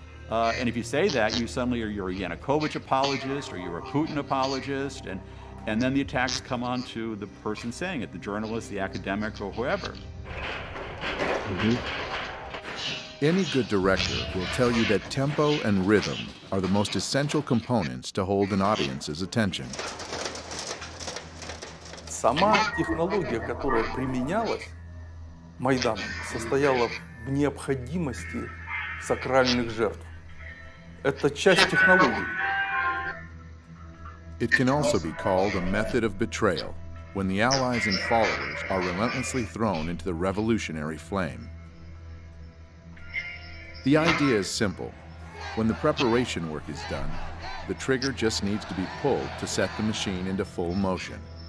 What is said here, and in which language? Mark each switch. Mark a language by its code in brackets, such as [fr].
[en] And if you say that, you're a Yanukovych apologist or you're a Putin apologist, and then the attacks come on to the person saying it, the journalist, the academic, or whoever. Any good director will tell you that tempo and rhythm are the most essential components to hold an audience's attention. [ru] Сама технология, которая применялась Майданом, состояла в необходимости сакральных жертв. Это часть технологии. [en] It can also be called a method of betrayal, when the allies and followers are relentlessly thrown into the revolutionary flame. The idea is simple. When the preparation work is done, the trigger just needs to be pulled to set the machine into full motion.